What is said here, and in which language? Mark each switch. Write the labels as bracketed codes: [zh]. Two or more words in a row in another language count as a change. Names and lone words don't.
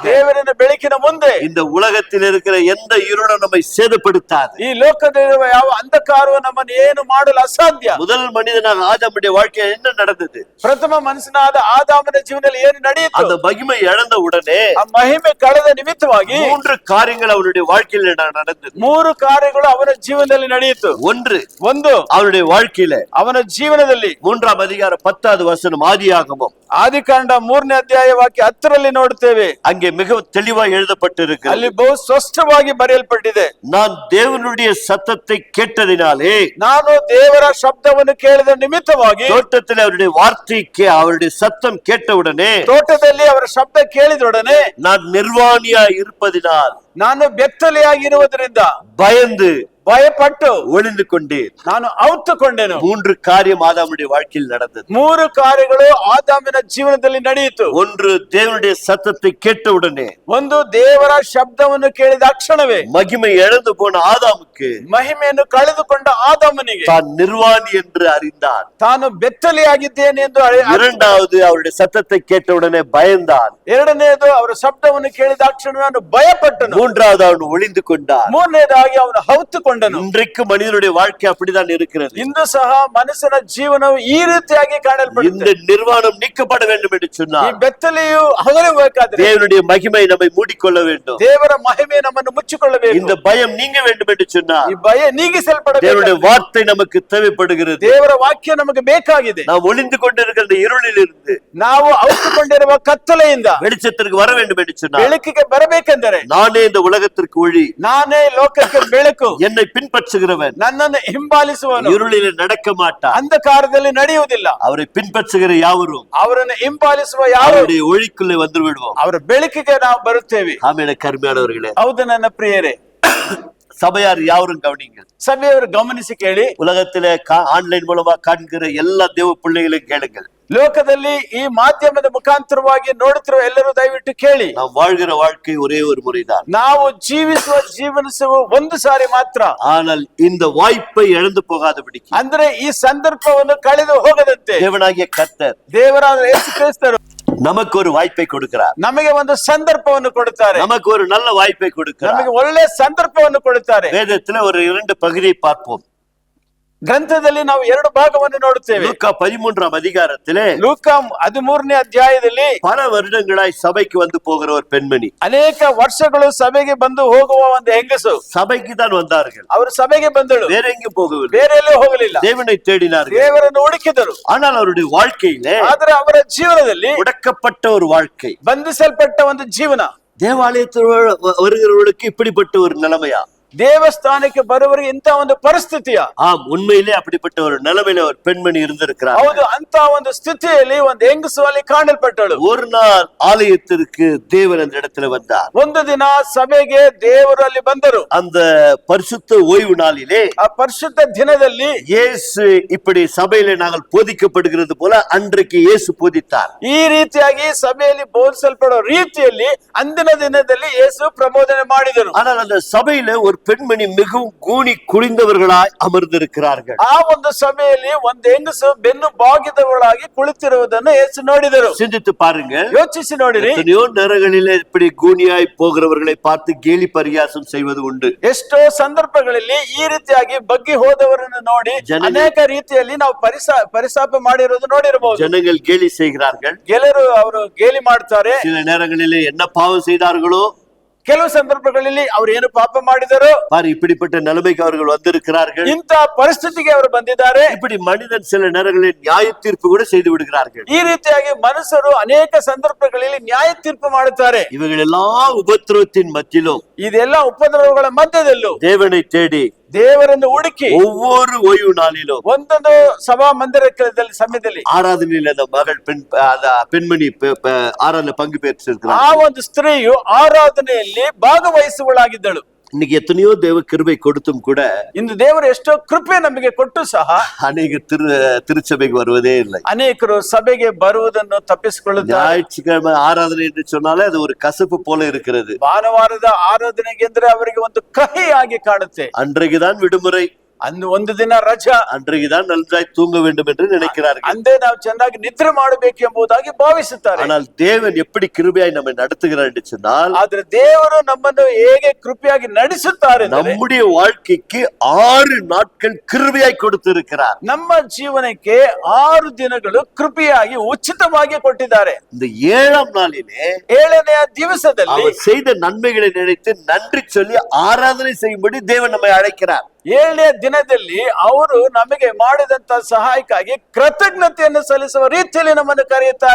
[kn] ದೇವರಿನ ಬೆಳಕಿನ ಮುಂದೆ [ta] இந்த உலகத்தில் இருக்கிற எந்த இருளும் நம்மை சேதப்படுத்தாது. [kn] ಈ ಲೋಕದಲ್ಲಿರುವ ಯಾವ ಅಂಧಕಾರವು ನಮ್ಮನ್ನು ಏನು ಮಾಡಲು ಅಸಾಧ್ಯ. [ta] முதல் மனிதனாக ஆதாமுடைய வாழ்க்கையில் என்ன நடந்தது? [kn] ಪ್ರಥಮ ಮನುಷ್ಯನಾದ ಆದಾಮನ ಜೀವನದಲ್ಲಿ ಏನು ನಡೆಯಿತು? [ta] அந்த மகிமை இழந்த உடனே [kn] ಆ ಮಹಿಮೆ ಕಳೆದ ನಿಮಿತ್ತವಾಗಿ [ta] 3 காரியங்கள் அவருடைய வாழ்க்கையில் நடந்தது. [kn] 3 ಕಾರ್ಯಗಳು ಅವನ ಜೀವನದಲ್ಲಿ ನಡೆಯಿತು. ಒಂದು [ta] அவருடைய வாழ்க்கையில [kn] ಅವನ ಜೀವನದಲ್ಲಿ [ta] 3ஆம் அதிகாரம் 10வது வசனம் ஆதியாகமம், [kn] ಆದಿಕಾಂಡ 3ನೇ ಅಧ್ಯಾಯ ವಾಕ್ಯ 10ರಲ್ಲಿ ನೋಡುತ್ತೇವೆ. [ta] அங்கே மிக தெளிவாக எழுதப்பட்டிருக்கிறது. [kn] ಅಲ್ಲಿ ಬಹು ಸ್ಪಷ್ಟವಾಗಿ ಬರೆಯಲ್ಪಟ್ಟಿದೆ, [ta] நான் தேவனுடைய சத்தத்தை கேட்டதினாலே, [kn] ನಾನು ದೇವರ ಶಬ್ದವನ್ನು ಕೇಳಿದ ನಿಮಿತ್ತವಾಗಿ, [ta] தோட்டத்தில் அவருடைய வார்த்தைக்கு அவருடைய சத்தம் கேட்டவுடனே, [kn] ತೋಟದಲ್ಲಿ ಅವರ ಶಬ್ದ ಕೇಳಿದೊಡನೆ, [ta] நான் நிர்வாணியா இருப்பதினால், [kn] ನಾನು ಬೆತ್ತಲೆಯಾಗಿರುವುದರಿಂದ [ta] பயந்து [kn] ಭಯಪಟ್ಟು [ta] ஒளிந்து கொண்டேன். [kn] ನಾನು ಔತುಕೊಂಡೆನು. [ta] 3 காரியம் ஆதாமுடைய வாழ்க்கையில் நடந்தது. [kn] 3 ಕಾರ್ಯಗಳು ಆದಾಮನ ಜೀವನದಲ್ಲಿ ನಡೆಯಿತು. [ta] ஒன்று, தேவனுடைய சத்தத்தை கேட்டவுடனே, [kn] ಒಂದು ದೇವರ ಶಬ್ದವನ್ನು ಕೇಳಿದ ಕ್ಷಣವೇ [ta] மகிமை இழந்து போன ஆதாமுக்கு [kn] ಮಹಿಮೆಯನ್ನು ಕಳೆದುಕೊಂಡ ಆದಾಮನಿಗೆ [ta] தான் நிர்வாணி என்று அறிந்தான். [kn] ತಾನು ಬೆತ್ತಲೆಯಾಗಿದ್ದೇನೆ ಎಂದು [ta] இரண்டாவது, அவருடைய சத்தத்தை கேட்டவுடனே பயந்தான். [kn] ಎರಡನೇದು ಅವರ ಶಬ್ದವನ್ನು ಕೇಳಿದ ಕ್ಷಣವೇ ಅವನು ಭಯಪಟ್ಟನು. [ta] மூன்றாவது, அவன் ஒளிந்து கொண்டான். [kn] ಮೂರನೇದಾಗಿ ಅವನು ಔತುಕೊಂಡನು. [ta] இன்றைக்கு மனிதனுடைய வாழ்க்கை அப்படிதான் இருக்கிறது. [kn] ಇಂದು ಸಹ ಮನುಷ್ಯನ ಜೀವನವು ಈ ರೀತಿಯಾಗಿ [ta] இந்த [kn] ಕಾಣಲ್ಪಡುತ್ತದೆ. [ta] நிர்வாணம் நீக்கப்பட வேண்டும் என்று [kn] ಈ [ta] சொன்னார். [kn] ಬೆತ್ತಲೆಯು ಅಗಲಬೇಕಾದ್ರೆ [ta] தேவனுடைய மகிமை நம்மை மூடிக்கொள்ள வேண்டும். [kn] ದೇವರ ಮಹಿಮೆ ನಮ್ಮನ್ನು ಮುಚ್ಚಿಕೊಳ್ಳಬೇಕು. [ta] இந்த பயம் நீங்க வேண்டும் என்று சொன்னார். [kn] ಈ ಭಯ ನೀಗಿಸಲ್ಪಡಬೇಕು. [ta] தேவனுடைய வார்த்தை நமக்கு தேவைப்படுகிறது. [kn] ದೇವರ ವಾಕ್ಯ ನಮಗೆ ಬೇಕಾಗಿದೆ. [ta] நாம் ஒளிந்து கொண்டிருக்கிற இந்த இருளில் இருந்து [kn] ನಾವು ಔತುಕೊಂಡಿರುವ ಕತ್ತಲೆಯಿಂದ [ta] வெளிச்சத்திற்கு வர வேண்டும் என்று சொன்னார். [kn] ಬೆಳಕಿಗೆ ಬರಬೇಕೆಂದರೆ [ta] நானே இந்த உலகத்திற்கு ஒளி, [kn] ನಾನೇ ಲೋಕಕ್ಕೆ ಬೆಳಕು, [ta] என்னை பின்பற்றுகிறவன் [kn] ನನ್ನನ್ನು ಹಿಂಬಾಲಿಸುವನು [ta] இருளில் நடக்க மாட்டான். [kn] ಅಂಧಕಾರದಲ್ಲಿ ನಡೆಯುವುದಿಲ್ಲ. [ta] அவரை பின்பற்றுகிற யாவரும் [kn] ಅವರನ್ನು ಹಿಂಬಾಲಿಸುವ ಯಾರು [ta] அவருடைய ஒளிக்குள்ளே வந்து விடுவோம். [kn] ಅವರ ಬೆಳಕಿಗೆ ನಾವು ಬರುತ್ತೇವೆ. [ta] ஆமென். கருமையானவர்களே, [kn] ಹೌದು ನನ್ನ ಪ್ರಿಯರೇ, [ta] சபையார் யாவரும் கவனிங்கள். [kn] ಸಭೆಯವರು ಗಮನಿಸಿ ಕೇಳಿ. [ta] உலகத்திலே ஆன்லைன் மூலமா காண்கிற எல்லா தேவ பிள்ளைகளையும் கேளுங்கள். [kn] ಲೋಕದಲ್ಲಿ ಈ ಮಾಧ್ಯಮದ ಮುಖಾಂತರವಾಗಿ ನೋಡುತ್ತಿರುವ ಎಲ್ಲರೂ ದಯವಿಟ್ಟು ಕೇಳಿ. [ta] நாம் வாழ்கிற வாழ்க்கை ஒரே ஒரு முறைதான். [kn] ನಾವು ಜೀವನಿಸುವ ಒಂದು ಸಾರಿ ಮಾತ್ರ. [ta] ஆனால் இந்த வாய்ப்பை இழந்து போகாதபடிக்கு, [kn] ಅಂದ್ರೆ ಈ ಸಂದರ್ಭವನ್ನು ಕಳೆದು ಹೋಗದಂತೆ [ta] தேவனாகிய கர்த்தர், [kn] ದೇವರಾದ ಯೇಸು ಕ್ರಿಸ್ತರು [ta] நமக்கு ஒரு வாய்ப்பை கொடுக்கிறார். [kn] ನಮಗೆ ಒಂದು ಸಂದರ್ಭವನ್ನು ಕೊಡುತ್ತಾರೆ. [ta] நமக்கு ஒரு நல்ல வாய்ப்பை கொடுக்கிறார். [kn] ನಮಗೆ ಒಳ್ಳೆ ಸಂದರ್ಭವನ್ನು ಕೊಡುತ್ತಾರೆ. [ta] வேதத்துல ஒரு 2 பகுதியை பார்ப்போம். [kn] ಗ್ರಂಥದಲ್ಲಿ ನಾವು 2 ಭಾಗವನ್ನು ನೋಡುತ್ತೇವೆ. [ta] லூக்கா 13ஆம் அதிகாரத்திலே, [kn] ಲೂಕ 13ನೇ ಅಧ್ಯಾಯದಲ್ಲಿ [ta] பல வருடங்களாய் சபைக்கு வந்து போகிற ஒரு பெண்மணி, [kn] ಅನೇಕ ವರ್ಷಗಳು ಸಭೆಗೆ ಬಂದು ಹೋಗುವ ಒಂದು ಹೆಂಗಸು, [ta] சபைக்கு தான் வந்தார்கள், [kn] ಅವರು ಸಭೆಗೆ ಬಂದಳು, [ta] வேற எங்கேயும் போகவில்லை, [kn] ಬೇರೆ ಎಲ್ಲೂ ಹೋಗಲಿಲ್ಲ, [ta] தேவனை தேடினார்கள், [kn] ದೇವರನ್ನು ಹುಡುಕಿದರು. [ta] ஆனால் அவருடைய வாழ்க்கையிலே [kn] ಆದರೆ ಅವರ ಜೀವನದಲ್ಲಿ [ta] முடக்கப்பட்ட ஒரு வாழ்க்கை, [kn] ಬಂಧಿಸಲ್ಪಟ್ಟ ಒಂದು ಜೀವನ, [ta] தேவாலயத்தில் வருகிறவர்களுக்கு இப்படிப்பட்ட ஒரு நிலைமையா? [kn] ದೇವಸ್ಥಾನಕ್ಕೆ ಬರುವವರಿಗೆ ಇಂತ ಒಂದು ಪರಿಸ್ಥಿತಿಯ? [ta] ஆம், உண்மையிலே அப்படிப்பட்ட ஒரு நிலைமையில ஒரு பெண்மணி இருந்திருக்கிறார். [kn] ಹೌದು, ಅಂತ ಒಂದು ಸ್ಥಿತಿಯಲ್ಲಿ ಒಂದು ಹೆಂಗಸು ಅಲ್ಲಿ ಕಾಣಲ್ಪಟ್ಟಳು. [ta] ஒரு நாள் ஆலயத்திற்கு தேவன் அந்த இடத்துல வந்தார். [kn] ಒಂದು ದಿನ ಸಭೆಗೆ ದೇವರು ಅಲ್ಲಿ ಬಂದರು. [ta] அந்த பரிசுத்த ஓய்வு நாளிலே [kn] ಆ ಪರಿಶುದ್ಧ ದಿನದಲ್ಲಿ [ta] இயேசு இப்படி சபையிலே நாங்கள் போதிக்கப்படுகிறது போல அன்றைக்கு இயேசு போதித்தார். [kn] ಈ ರೀತಿಯಾಗಿ ಸಭೆಯಲ್ಲಿ ಬೋಧಿಸಲ್ಪಡೋ ರೀತಿಯಲ್ಲಿ ಅಂದಿನ ದಿನದಲ್ಲಿ ಯೇಸು ಪ್ರಬೋಧನೆ ಮಾಡಿದರು. [ta] ஆனால் அந்த சபையில ஒரு பெண்மணி மிகவும் கூனி குனிந்தவர்களாய் அமர்ந்திருக்கிறார்கள். [kn] ಆ ಒಂದು ಸಭೆಯಲ್ಲಿ ಒಂದು ಹೆಂಗಸು ಬೆನ್ನು ಬಾಗಿದವಳಾಗಿ ಕುಳಿತಿರುವುದನ್ನು ಯೇಸು ನೋಡಿದರು. [ta] சிந்தித்து பாருங்க, [kn] ಯೋಚಿಸಿ ನೋಡಿರಿ. [ta] எத்தனையோ நேரங்களிலே இப்படி கூனியாய் போகிறவர்களை பார்த்து கேலி பரியாசம் செய்வது உண்டு. [kn] ಎಷ್ಟೋ ಸಂದರ್ಭಗಳಲ್ಲಿ ಈ ರೀತಿಯಾಗಿ ಬಗ್ಗಿ ಹೋದವರನ್ನು ನೋಡಿ ಅನೇಕ ರೀತಿಯಲ್ಲಿ ನಾವು ಪರಿಸಾಪ ಮಾಡಿರೋದು ನೋಡಿರಬಹುದು. [ta] ஜனங்கள் கேலி செய்கிறார்கள். [kn] ಗೆಲರು ಅವರು ಗೇಲಿ ಮಾಡ್ತಾರೆ. [ta] சில நேரங்களிலே என்ன பாவம் செய்தார்களோ, [kn] ಕೆಲವು ಸಂದರ್ಭಗಳಲ್ಲಿ ಅವರು ಏನು ಪಾಪ ಮಾಡಿದರು, [ta] பாரு இப்படிப்பட்ட நிலைமைக்கு அவர்கள் வந்திருக்கிறார்கள். [kn] ಇಂತ ಪರಿಸ್ಥಿತಿಗೆ ಅವರು ಬಂದಿದ್ದಾರೆ. [ta] இப்படி மனிதன் சில நேரங்களில் நியாய தீர்ப்பு கூட செய்து விடுகிறார்கள். [kn] ಈ ರೀತಿಯಾಗಿ ಮನುಷ್ಯರು ಅನೇಕ ಸಂದರ್ಭಗಳಲ್ಲಿ ನ್ಯಾಯ ತೀರ್ಪು ಮಾಡುತ್ತಾರೆ. [ta] இவர்கள் எல்லா உபத்திரவத்தின் மத்தியிலும் [kn] ಇದೆಲ್ಲ ಉಪದ್ರವಗಳ ಮಧ್ಯದಲ್ಲೂ [ta] தேவனை தேடி [kn] ದೇವರನ್ನು ಹುಡುಕಿ [ta] ஒவ்வொரு ஓய்வு நாளிலும் [kn] ಒಂದೊಂದು ಸಭಾ ಮಂದಿರದಲ್ಲಿ ಸಮಯದಲ್ಲಿ [ta] ஆராதனையில் அந்த மகள் பெண்மணி ஆராதனை பங்கு பெற்றிருக்கிறார். [kn] ಆ ಒಂದು ಸ್ತ್ರೀಯು ಆರಾಧನೆಯಲ್ಲಿ ಭಾಗವಹಿಸುವಳಾಗಿದ್ದಳು. [ta] இன்னைக்கு எத்தனையோ தேவ கிருபை கொடுத்தும் கூட [kn] ಇಂದು ದೇವರು ಎಷ್ಟೋ ಕೃಪೆ ನಮಗೆ ಕೊಟ್ಟು ಸಹ [ta] அநேக திருச்சபைக்கு வருவதே இல்லை. [kn] ಅನೇಕರು ಸಭೆಗೆ ಬರುವುದನ್ನು ತಪ್ಪಿಸಿಕೊಳ್ಳುತ್ತಾರೆ. [ta] ஞாயிற்றுக்கிழமை ஆராதனை என்று சொன்னாலே அது ஒரு கசப்பு போல இருக்கிறது. [kn] ಭಾನುವಾರದ ಆರಾಧನೆಗೆ ಅಂದ್ರೆ ಅವರಿಗೆ ಒಂದು ಕಹಿಯಾಗಿ ಕಾಣುತ್ತೆ. [ta] அன்றைக்குதான் விடுமுறை, [kn] ಅಂದು ಒಂದು ದಿನ ರಜಾ, [ta] அன்றைக்குதான் நன்றாய் தூங்க வேண்டும் என்று நினைக்கிறார்கள். [kn] ಅಂದೇ ನಾವು ಚೆನ್ನಾಗಿ ನಿದ್ರೆ ಮಾಡಬೇಕು ಎಂಬುದಾಗಿ ಭಾವಿಸುತ್ತಾರೆ. [ta] ஆனால் தேவன் எப்படி கிருபையாய் நம்மை நடத்துகிறார் என்று சொன்னால், [kn] ಆದ್ರೆ ದೇವರು ನಮ್ಮನ್ನು ಹೇಗೆ ಕೃಪೆಯಾಗಿ ನಡೆಸುತ್ತಾರೆ, [ta] நம்முடைய வாழ்க்கைக்கு 6 நாட்கள் கிருபையாய் கொடுத்திருக்கிறார். [kn] ನಮ್ಮ ಜೀವನಕ್ಕೆ 6 ದಿನಗಳು ಕೃಪೆಯಾಗಿ ಉಚಿತವಾಗಿ ಕೊಟ್ಟಿದ್ದಾರೆ. [ta] இந்த 7ஆம் நாளிலே [kn] 7ನೆಯ ದಿವಸದಲ್ಲಿ [ta] அவர் செய்த நன்மைகளை நினைத்து நன்றி சொல்லி ஆராதனை செய்யும்படி தேவன் நம்மை அழைக்கிறார். [kn] 7ನೇ ದಿನದಲ್ಲಿ ಅವರು ನಮಗೆ ಮಾಡಿದಂತ ಸಹಾಯಕ್ಕಾಗಿ ಕೃತಜ್ಞತೆಯನ್ನು ಸಲ್ಲಿಸುವ ರೀತಿಯಲ್ಲಿ ನಮ್ಮನ್ನು ಕರೆಯುತ್ತಾರೆ.